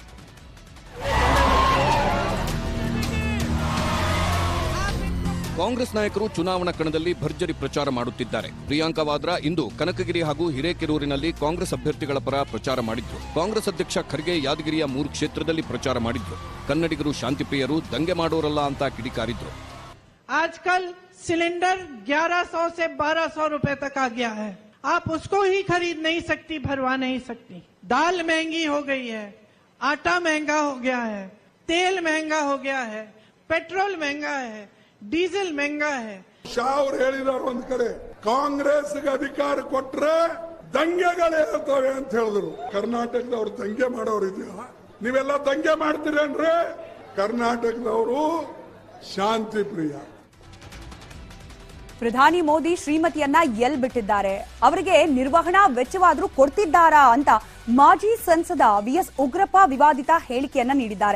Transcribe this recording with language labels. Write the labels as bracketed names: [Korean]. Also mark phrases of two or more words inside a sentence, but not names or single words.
[Kannada] ಕಾಂಗ್ರೆಸ್ ನಾಯಕರು ಚುನಾವಣಾ ಕಣದಲ್ಲಿ ಭರ್ಜರಿ ಪ್ರಚಾರ ಮಾಡುತ್ತಿದ್ದಾರೆ. ಪ್ರಿಯಾಂಕಾ ವಾದ್ರಾ ಇಂದು ಕನಕಗಿರಿ ಹಾಗೂ ಹಿರೇಕೆರೂರಿನಲ್ಲಿ ಕಾಂಗ್ರೆಸ್ ಅಭ್ಯರ್ಥಿಗಳ ಪರ ಪ್ರಚಾರ ಮಾಡಿದ್ರು. ಕಾಂಗ್ರೆಸ್ ಅಧ್ಯಕ್ಷ ಖರ್ಗೆ ಯಾದಗಿರಿಯ 3 ಕ್ಷೇತ್ರದಲ್ಲಿ ಪ್ರಚಾರ ಮಾಡಿದ್ರು. ಕನ್ನಡಿಗರು ಶಾಂತಿಪ್ರಿಯರು, ದಂಗೆ ಮಾಡೋರಲ್ಲ ಅಂತ ಕಿಡಿಕಾರಿದ್ರು. [Hindi] आजकल सिलेंडर 1100 से 1200 रुपए तक आ गया है. आप उसको ही खरीद नहीं सकती, भरवा नहीं सकती. दाल महंगी हो गई है, आटा महंगा हो गया है, तेल महंगा हो गया है, पेट्रोल महंगा है, डीजल महंगा है. [Kannada] ಶಾ ಅವರು ಹೇಳಿದಾರೆ ಒಂದ್ ಕಡೆ, ಕಾಂಗ್ರೆಸ್ಗೆ ಅಧಿಕಾರ ಕೊಟ್ರೆ ದಂಗೆಗಳಿರ್ತವೆ ಅಂತ ಹೇಳಿದ್ರು. ಕರ್ನಾಟಕದವ್ರು ದಂಗೆ ಮಾಡೋರು ಇದೆಯಾ? ನೀವೆಲ್ಲ ದಂಗೆ ಮಾಡ್ತೀರೇನ್ರಿ? ಕರ್ನಾಟಕದವರು ಶಾಂತಿ ಪ್ರಿಯ. ಪ್ರಧಾನಿ ಮೋದಿ ಶ್ರೀಮತಿಯನ್ನ ಎಲ್ ಬಿಟ್ಟಿದ್ದಾರೆ, ಅವರಿಗೆ ನಿರ್ವಹಣಾ ವೆಚ್ಚವಾದ್ರೂ ಕೊಡ್ತಿದ್ದಾರಾ ಅಂತ ಮಾಜಿ ಸಂಸದ ವಿಎಸ್ ಉಗ್ರಪ್ಪ ವಿವಾದಿತ ಹೇಳಿಕೆಯನ್ನ ನೀಡಿದ್ದಾರೆ.